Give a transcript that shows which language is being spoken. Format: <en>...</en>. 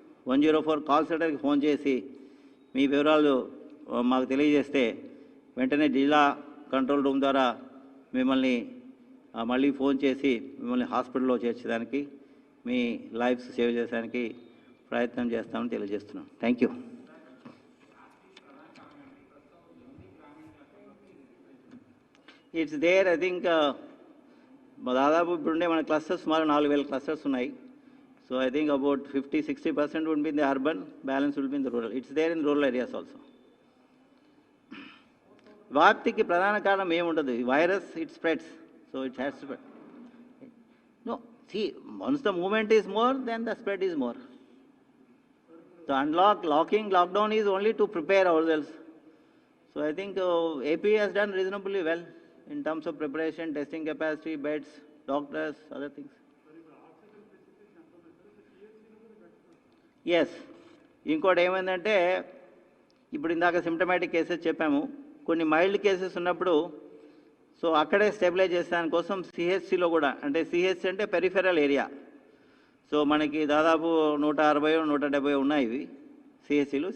<te>104 call సెంటర్కి phone చేసి మీ వివరాలు మాకు తెలియజేస్తే వెంటనే జిల్లా కంట్రోల్ రూమ్ ద్వారా మిమ్మల్ని మళ్ళీ ఫోన్ చేసి మిమ్మల్ని హాస్పిటల్లో చేర్చడానికి, మీ లైఫ్స్ సేవ్ చేయడానికి ప్రయత్నం చేస్తామని తెలియజేస్తున్నాం. Thank you.</te> <en>It's there. I think</en> <te>దాదాపు ఇప్పుడుండే మన క్లస్టర్స్ సుమారు 4,000 క్లస్టర్స్ ఉన్నాయి.</te> <en>So I think about 50-60% would be in the urban, balance will be in the rural. It's there in rural areas also.</en> <te>వ్యాప్తికి ప్రధాన కారణం ఏముండదు.</te> <en>Virus it spreads, so it has to spread. No, see, once the movement is more, then the spread is more. So lockdown is only to prepare ourselves. So I think AP has done reasonably well in terms of preparation, testing capacity, beds, doctors, other things. Yes.</en> <te>ఇంకోటి ఏమైందంటే, ఇప్పుడు ఇందాక symptomatic cases చెప్పాము, కొన్ని mild cases ఉన్నప్పుడు so అక్కడే stabilise చేసేదాని కోసం సిహెచ్సిలో కూడా, అంటే సిహెచ్సి అంటే పెరిఫెరల్ ఏరియా, సో మనకి దాదాపు 160-170 ఉన్నాయి ఇవి సిహెచ్సిలు.</te>